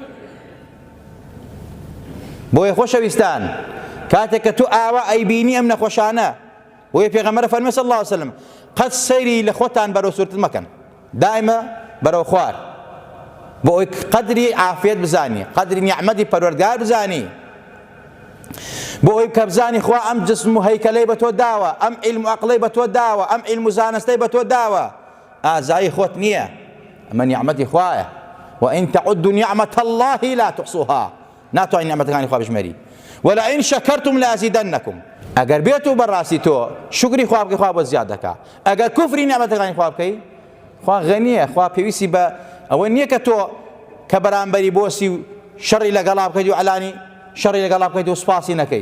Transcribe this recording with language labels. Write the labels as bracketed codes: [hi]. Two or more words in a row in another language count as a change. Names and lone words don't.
[ckb] بۆیە خۆشەویستان کاتێک کە تو ئاوا ئەیبینی ئەم نەخۆشانە، بۆیە پێغەمبەر فەرمووی [ar] صلی الله علیه وسلم [ckb] قەت سەیری لە خۆتان بەرەو سورتت مەکەن، دائمە بەرەو خوار، بۆ ئەوەی قەدری عافیەت بزانی، قەدری نیعمەتی پەروەردگار بزانی، بۆ ئەوەی کە بزانی خوا ئەم جسم و هەیکەلەی بە تۆ داوە، ئەم عیلم و عەقڵەی بە تۆ داوە، ئەم عیلم و زانستەی بە تۆ داوە، ئازایی خۆت نییە، ئەمە نیعمەتی خوایە. [ar] وئین تەعودوا نیعمەت الله لا تحصوها، [ckb] ناتوانین نیعمەتەکانی خوا بژمێری. [ar] ولئن شەکەرتم لەئەزیدەنەکم، [ckb] ئەگەر بێت و بەڕاستی تۆ شکری خوا بکەی، خوا بۆ زیاد دەکا. ئەگەر کوفری نیعمەتەکانی خوا بکەی، خوا غەنیە، خوا پێویستی بە ئەوە نییە کە تۆ کە بەرامبەری بۆسی و شەڕی لەگەڵا بکەیت و عەلانی شەڕی لەگەڵا بکەیت و سوپاسی نەکەی.